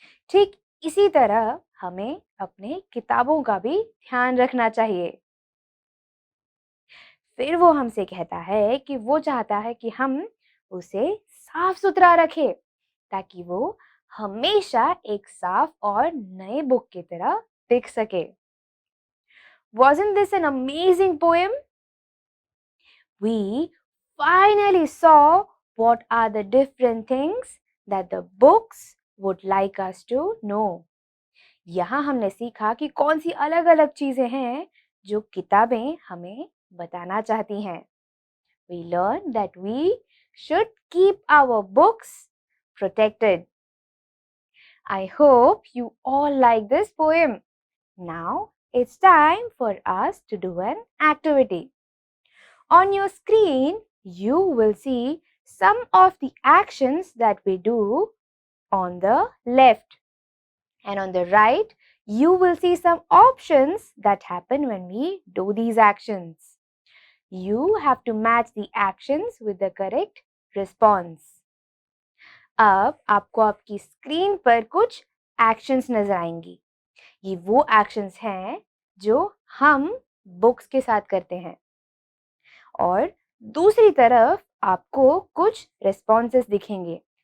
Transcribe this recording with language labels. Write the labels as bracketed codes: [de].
[hi] ठीक इसी तरह हमें अपने किताबों का भी ध्यान रखना चाहिए. फिर वो हमसे कहता है कि वो चाहता है कि हम उसे साफ सुथरा रखें ताकि वो हमेशा एक साफ और नए बुक की तरह दिख सके. [en] Wasn't this an amazing poem? We finally saw what are the different things that the books would like us to know. यहाँ हमने सीखा कि कौन सी अलग-अलग चीजें हैं जो किताबें हमें बताना चाहती हैं. We learned that we should keep our books protected. I hope you all like this poem. Now it's time for us to do an activity. On your screen, you will see some of the actions that we do on the left. And on the right, you will see some options that happen when we do these actions. You have to match the actions with the correct response. [hi] अब आपको आपकी screen पर कुछ actions नजर आएंगी. ये वो actions हैं जो हम बुक्स के साथ करते हैं. और दूसरी तरफ आपको कुछ रिस्पॉन्सेस दिखेंगे.